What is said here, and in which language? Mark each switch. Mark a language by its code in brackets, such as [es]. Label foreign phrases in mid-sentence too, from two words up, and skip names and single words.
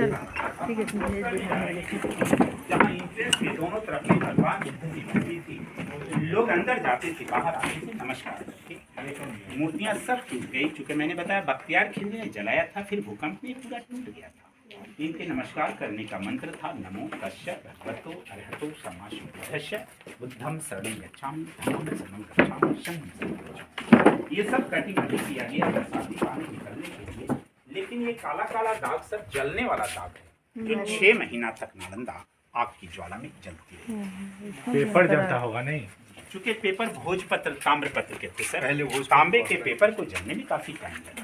[hi] ठीक है, भेज देंगे। जहाँ इंट्रेंस के दोनों तरफ में भगवान बुद्ध की मूर्ति थी, लोग अंदर जाते थे, बाहर आते थे, नमस्कार करके। मूर्तियाँ सब टूट गई, चूँकि मैंने बताया बख्तियार खिलजी ने जलाया था, फिर भूकंप में पूरा टूट गया था। इनके नमस्कार करने का मंत्र था [pi] नमो तस्य भगवतो अरहतो सम्मा सम्बुद्धस्य बुद्धं शरणं गच्छामि धम्मं शरणं गच्छामि संघं शरणं गच्छामि। [hi] ये सब कटिंग नहीं किया गया बरसाती पानी निकलने के लिए, लेकिन ये काला काला दाग सब जलने वाला दाग है, जो 6 महीना तक नालंदा आग की ज्वाला में जलती रही। पेपर जलता होगा नहीं, चूँकि पेपर भोजपत्र ताम्रपत्र के थे सर, पहले तांबे के पेपर को जलने में काफी टाइम लगा।